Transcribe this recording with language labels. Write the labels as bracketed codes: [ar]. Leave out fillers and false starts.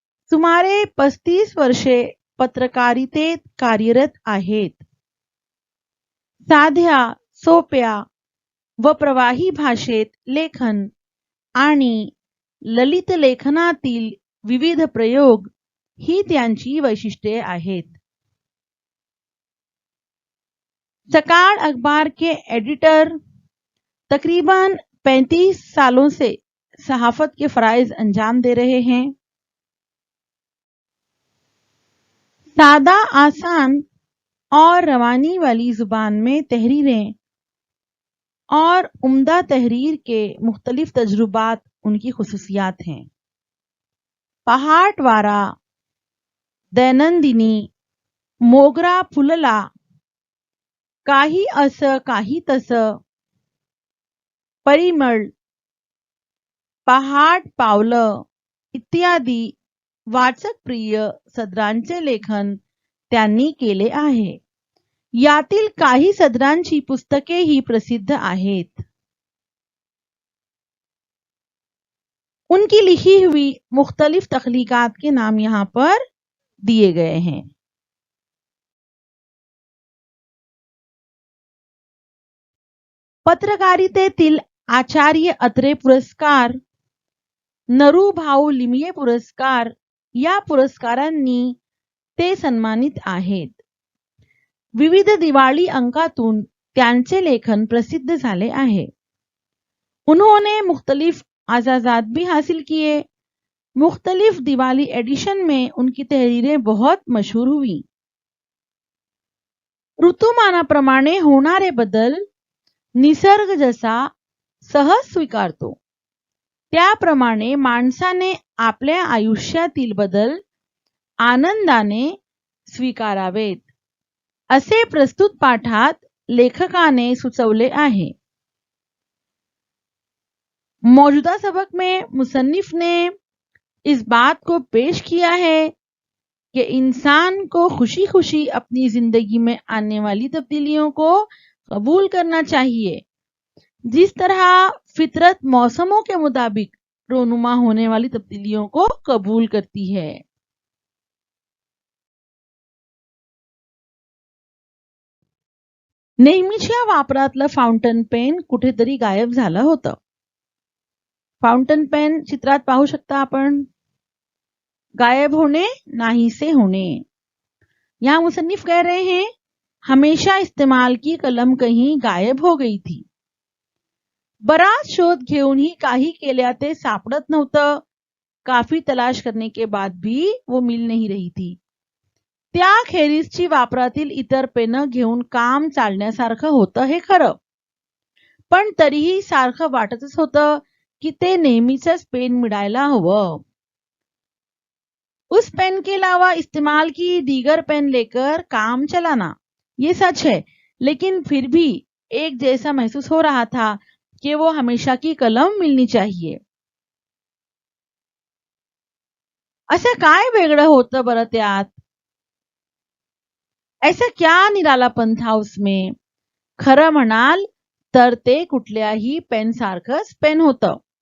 [mr] सुमारे 35 वर्षे पत्रकारितेत कार्यरत आहेत. साध्या, सोप्या व प्रवाही भाषेत लेखन आणि ललित लेखनातील विविध प्रयोग ही त्यांची वैशिष्ट्ये आहेत. [hi] सकाळ अखबार के एडिटर तकरीबन 35 सालों से सहाफत के फराइज अंजाम दे रहे हैं. सादा, आसान और रवानी वाली जुबान में तहरीरें और उम्दा तहरीर के मुख्तलिफ तजुर्बात उनकी खुसूसियात हैं. [mr] पहाटवारा, दैनंदिनी, मोगरा फुलला, काही असं काही तसं, परिमळ, पहाट पावलं इत्यादी वाचकप्रिय सदरांचे लेखन त्यांनी केले आहे. यातील काही सदरांची पुस्तके ही प्रसिद्ध आहेत. [hi] उनकी लिखी हुई मुख्तलिफ तख्लीकात के नाम यहाँ पर दिए गए हैं. [mr] पत्रकारितेतील आचार्य अत्रे पुरस्कार, नरू भाऊ लिमये पुरस्कार या पुरस्कारांनी ते सन्मानित आहेत. विविध दिवाळी अंकातून त्यांचे लेखन प्रसिद्ध झाले आहे. [hi] उन्होंने मुख्तलिफ आजाजात भी हासिल किए. मुख्तलिफ दिवाली एडिशन में उनकी तहरीरें बहुत मशहूर हुई. [mr] ऋतुमानाप्रमाणे होणारे बदल निसर्ग जसा सहज स्वीकारतो, त्याप्रमाणे माणसाने आपल्या आयुष्यातील बदल आनंदाने स्वीकारावेत, असे प्रस्तुत पाठात लेखकाने सुचवले आहे. [hi] मौजूदा सबक में मुसन्निफ ने इस बात को पेश किया है कि इंसान को खुशी खुशी अपनी जिंदगी में आने वाली तब्दीलियों को कबूल करना चाहिए, जिस तरह फितरत मौसमों के मुताबिक रोनुमा होने वाली तब्दीलियों को कबूल करती है. [mr] नेहमीच्या वापरातलं फाउंटन पेन कुठेतरी गायब झालं होतं. फाउंटन पेन चित्रात पाहू शकता आपण. [hi] गायब होने, नाहीसे होने. यहाँ मुसन्निफ कह रहे हैं हमेशा इस्तेमाल की कलम कहीं गायब हो गई थी. [mr] बराच शोध घेऊनही काही केल्या ते सापडत नव्हतं. [hi] काफी तलाश करने के बाद भी वो मिल नहीं रही थी. [mr] त्याखेरीजची वापरातील इतर पेनं घेऊन काम चालण्यासारखं होतं हे खरं, पण तरीही सारखं वाटतच होतं कि ते नेहमीचंच पेन मिळायला हवं. [hi] उस पेन के अलावा इस्तेमाल की दीगर पेन लेकर काम चलाना, ये सच है, लेकिन फिर भी एक जैसा महसूस हो रहा था कि वो हमेशा की कलम मिलनी चाहिए. [mr] असं काय वेगळं होतं बरं त्यात? [hi] ऐसा क्या निरालापन था उसमें? [mr] खरं म्हणाल तर ते कुठल्याही पेन सारखंच पेन होतं.